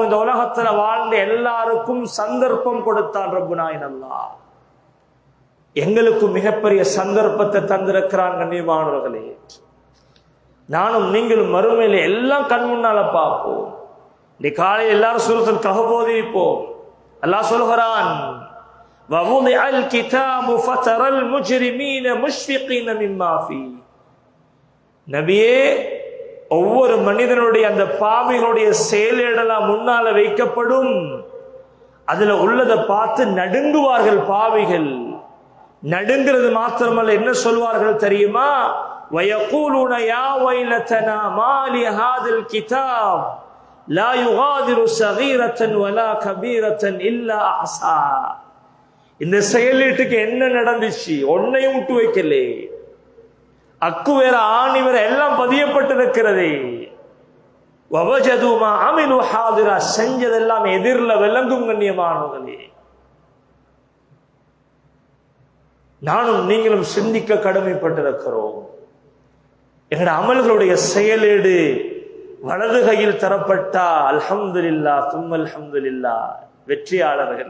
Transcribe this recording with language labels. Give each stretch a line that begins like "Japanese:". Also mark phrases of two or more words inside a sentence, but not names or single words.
Tamil: இந்த உலகத்துல வாழ்ந்த எல்லாருக்கும் சந்தர்ப்பம் கொடுத்தான் ரப்புனாய் அல்லாஹ். எங்களுக்கும் மிகப்பெரிய சந்தர்ப்பத்தை தந்திருக்கிறான் கண்ணியமானவர்களே. நானும் நீங்களும் மறுமையில எல்லாம் கண் முன்னால பார்ப்போம். இந்த காலையில் எல்லாரும் சூரத்துல் கஹஃப் ஓதிப்போம். அல்லாஹ் சொல்கிறான்,
Arabic: وَوُضِعَ الْكِتَابُ فَتَرَى الْمُجْرِمِينَ مُشْفِقِينَ مِمَّا فِيهِ.
Tamil: நபியே, ஒவ்வொரு மனிதனுடைய அந்த பாவிகளுடைய செயலேடெல்லாம் முன்னால வைக்கப்படும். அதுல உள்ளதை பார்த்து நடுங்குவார்கள் பாவிகள். நடுங்கிறது மாத்திரமல்ல, என்ன சொல்வார்கள் தெரியுமா?
Arabic: وَيَقُولُونَ يَا وَيْلَتَنَا مَا لِهَذَا الْكِتَابِ لَا يُغَادِرُ صَغِيرَةً وَلَا كَبِيرَةً إِلَّا أَحْصَاهَا.
Tamil: இந்த செயலீட்டுக்கு என்ன நடந்துச்சு? ஒன்னையும் விட்டு வைக்கலே. அக்கு வேற ஆணி வேற எல்லாம் பதியப்பட்டிருக்கிறதே.
Arabic: وَوَجَدُوا مَا عَمِلُوا حَاضِرًا.
Tamil: செஞ்சதெல்லாம் எதிரில் விளங்கும் கண்ணியமானவர்களே. நானும் நீங்களும் சிந்திக்க கடமைப்பட்டிருக்கிறோம். எங்களுடைய அமல்களுடைய செயலேடு வலது கையில் தரப்பட்டா
Arabic: الحمد لله ثم الحمد لله,
Tamil: வெற்றியாளர்கள்.